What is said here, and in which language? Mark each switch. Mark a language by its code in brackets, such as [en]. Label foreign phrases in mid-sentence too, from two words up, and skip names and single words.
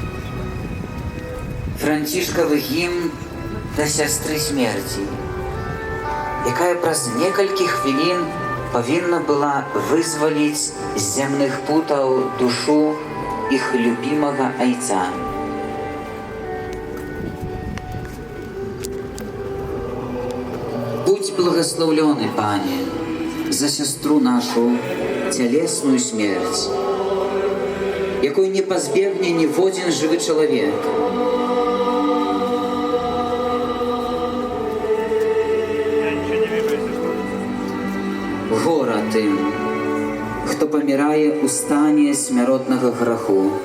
[be] Францішкавы гімн да сястры смерці, якая праз некалькі хвілін павінна была вызваліць з зямных путаў душу іх любімага айца. Будь благословлены, Пане, за сестру нашу цялесную смерць, якой не пазбегне ніводзін жывы чалавек. Гора тым, хто памірае ў стане смяротнага граху.